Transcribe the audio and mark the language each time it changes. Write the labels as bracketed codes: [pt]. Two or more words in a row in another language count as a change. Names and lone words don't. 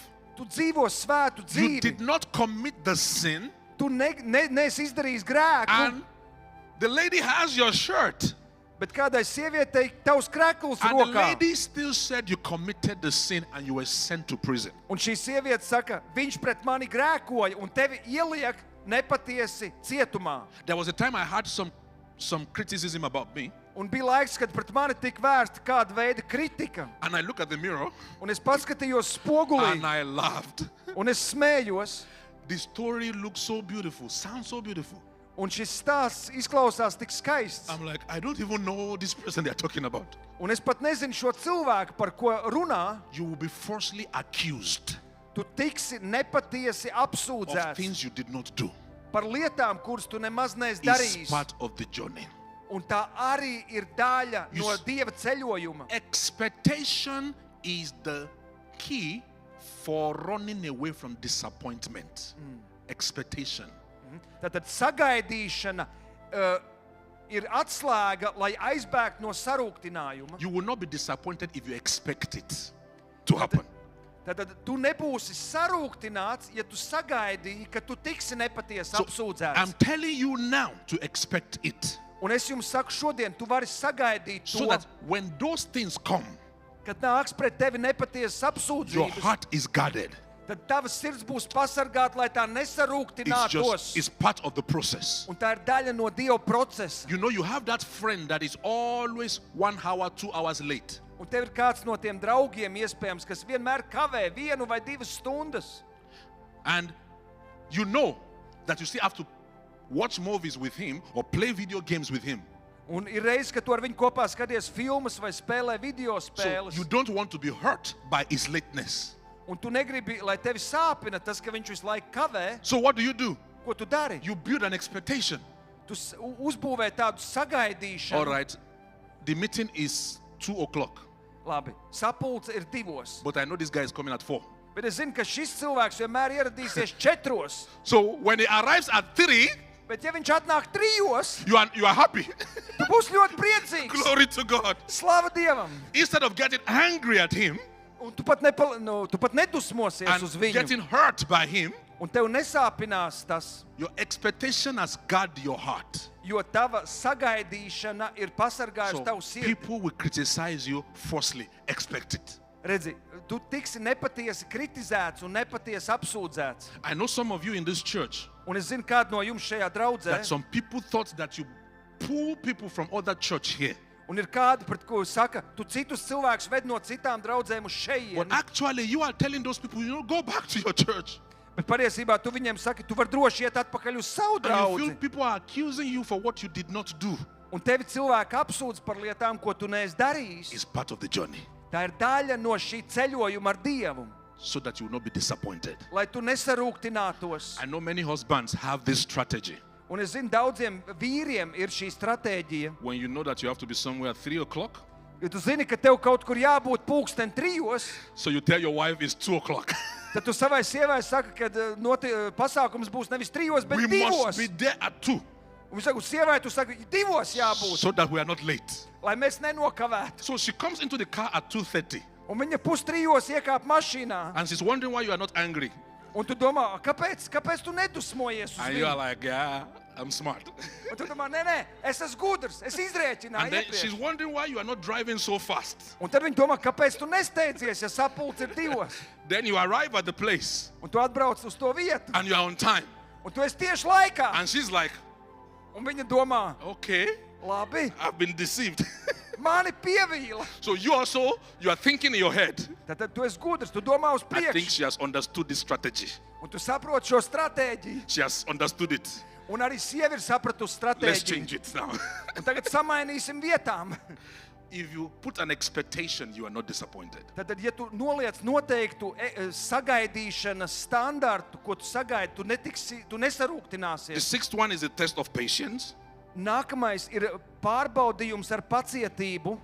[lv] Tu dzīvo svētu [en] You [lv] dzīvi. [en] did not commit the sin. [lv] Tu neesi izdarījis grēku. [en] And the lady has your shirt. [lv] Bet kādai sievietei tavs krekls [en] And the [lv] rokā. [en] lady still said you committed the sin and you were sent to prison. [lv] Un šī sieviete saka, viņš pret mani grēkoja un tevi ieliek nepatiesi cietumā. [en] There was a time I had some criticism about me. [lv] Un bija laiks, kad pret mani tika vērsta kāda veida kritika. [en] And I look at the mirror [lv] Un es paskatījos spogulī [en] and I laughed. [lv] un es smējos. [en] The story looks so beautiful, sounds so beautiful. [lv] Un šis stāsts izklausās tik skaists. [en] I'm like, I don't even know this person they're talking about. [lv] Un es pat nezinu šo cilvēku, par ko runā. [en] You will be falsely accused [lv] Tu tiksi nepatiesi [en] of [lv] apsūdzēts [en] things you did not do. [lv] par lietām, kuras tu nemaz neesi [en] It's [lv] darījis. [en] part of the journey. [lv] Un tā arī ir daļa [en] You [lv] no s- Dieva ceļojuma. [en] Expectation is the key for running away from disappointment. Expectation. [lv] Tātad sagaidīšana ir atslēga, lai aizbēgtu no sarūktinājuma. [en] You will not be disappointed if you expect it to happen. [lv] Tātad tu nebūsi sarūktināts, ja tu sagaidīji, ka tu tiksi nepatiesi [en] So, I'm [lv] apsūdzēts. [en] telling you now to expect it. [lv] Un es jums saku šodien, tu vari sagaidīt [en] So [lv] to, [en] that when those things come, [lv] kad nāks pret tevi nepatiesas [en] your [lv] apsūdzības, [en] heart is guarded. [lv] tad tavas sirds būs pasargāta, lai tā nesarūktinātos. [en] It's part of the process. [lv] Un tā ir daļa no Dieva procesa. [en] You know, you have that friend that is always 1 hour, 2 hours late. [lv] Un tev ir kāds no tiem draugiem, iespējams, kas vienmēr kavē 1 vai 2 stundas. [en] And you know that you still have to watch movies with him or play video games with him. [lv] Un ir reizes, ka tu ar viņu kopā skaties filmas vai spēlē video [en] So [lv] spēles. [en] you don't want to be hurt by his lateness. [lv] Un tu negribi, lai tevi sāpina tas, ka viņš visu laiku kavē. [en] So what do? [lv] Ko tu dari? [en] You build an expectation. [lv] Tu uzbūvē tādu sagaidīšanu. [en] All right, the meeting is 2 o'clock, [lv] Labi, sapulce ir 2. [en] but I know this guy is coming at 4. [lv] Bet es zinu, ka šis cilvēks vienmēr ieradīsies 4. [en] So when he arrives at 3, [lv] Bet ja viņš atnāk 3, [en] you are happy. [lv] tu būsi ļoti priecīgs. [en] Glory to God. [lv] Slava Dievam! [en] Instead of getting angry at him [lv] Un tu pat nedusmosies uz [en] and [lv] viņu. [en] getting hurt by him, [lv] Un tev nesāpinās tas, [en] your expectation has guarded your heart. [lv] jo tava sagaidīšana ir pasargājusi [en] So [lv] tavu sirdi. [en] people will criticize you falsely. Expect it. [lv] Redzi, tu tiksi nepatiesi kritizēts un nepatiesi apsūdzēts. [en] I know some of you in this church [lv] Un es zinu, kādu no jums šajā draudzē, [en] that some people thought that you pull people from other church here. [lv] un ir kādi, pret ko saka, tu citus cilvēkus ved no citām draudzēm uz [en] But [lv] šejieni. [en] actually, you are telling those people, go back to your church. [lv] Bet patiesībā tu viņiem saki, tu vari droši iet atpakaļ uz savu [en] And you feel [lv] draudzi. [en] people are accusing you for what you did not do. [lv] Un tevi cilvēki apsūdz par lietām, ko tu neesi darījis. [en] It's part of the journey, [lv] Tā ir daļa no šī ceļojuma ar Dievu, [en] so that you will not be disappointed. [lv] lai tu nesarūktinātos. [en] I know many husbands have this strategy. [lv] Un es zinu, daudziem vīriem ir šī stratēģija. [en] When you know that you have to be somewhere at 3 o'clock, [lv] Ja tu zini, ka tev kaut kur jābūt pulksten 3, [en] so you tell your wife it's 2 o'clock. [lv] tad tu savai sievai saki, ka pasākums būs nevis 3, bet [en] We [lv] 2. [en] must be there at 2, [lv] Un saka, sievai tu saki, 2 jābūt, [en] so that we are not late. [lv] lai mēs nenokavētu. [en] So she comes into the car at 2:30, [lv] Un viņa 2:30 iekāp mašīnā. [en] and she's wondering why you are not angry. [lv] Un tu domā, kāpēc tu nedusmojies uz [en] And you are [lv] viņu? [en] like, yeah, I'm smart. [lv] Un tu domā, nē, es esmu gudrs, es [en] And [lv] izrēķināju [en] then she's [lv] iepriekš. [en] wondering why you are not driving so fast. [lv] Un tad viņa domā, kāpēc tu nesteidzies, ja sapulce ir 2. [en] Then you arrive at the place, [lv] Un tu atbrauc uz to vietu. [en] and you are on time. [lv] Un tu esi tieši laikā. [en] And she's like, [lv] Un viņa domā, [en] okay, [lv] labi, [en] I've been deceived. [lv] mani pievīla. [en] So you are thinking in your head, [lv] Tad tu esi gudrs, tu domā uz [en] I think [lv] priekšu. [en] she has understood this strategy. [lv] Un tu saproti šo stratēģiju. [en] She has understood it. [lv] Un arī sieviete ir sapratusi [en] Let's [lv] stratēģiju. [en] change it now. [lv] Un tagad samainīsim vietām. [en] if you put an expectation, you are not disappointed. [lv] Tad, ja tu noliec noteiktu sagaidīšanas standartu, ko tu sagaidi, tu [en] The [lv] nesarūktināsies. [en] sixth one is a test of patience. [lv] Nākamais ir pārbaudījums ar pacietību.